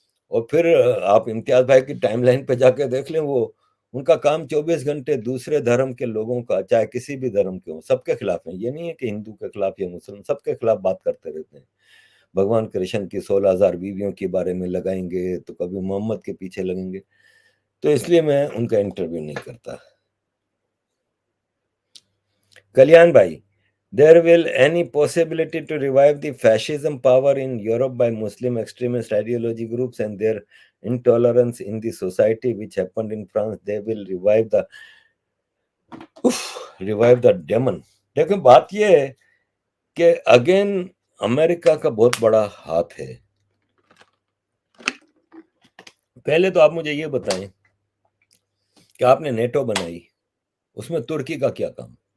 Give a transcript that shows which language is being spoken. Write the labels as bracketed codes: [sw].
[hi] और फिर आप इम्तियाज भाई की टाइमलाइन पे जाके देख लें, वो उनका काम 24 घंटे दूसरे धर्म के लोगों का, चाहे किसी भी धर्म के हो, सबके खिलाफ है। ये नहीं है कि हिंदू के खिलाफ या मुस्लिम, सबके खिलाफ बात करते रहते हैं। भगवान कृष्ण की 16,000 बीवियों के बारे में लगाएंगे, तो कभी मोहम्मद के पीछे लगेंगे। तो इसलिए मैं उनका इंटरव्यू नहीं करता। [en] कल्याण भाई, there will any possibility to revive the fascism power in Europe by Muslim extremist ideology groups and their intolerance in the society which happened in France? They will revive the demon. [hi] देखो बात ये है कि [en] again [hi] America का बहुत बड़ा हाथ है। पहले तो आप मुझे ये बताएं कि आपने नेटो बनाई, उसमें तुर्की का क्या काम?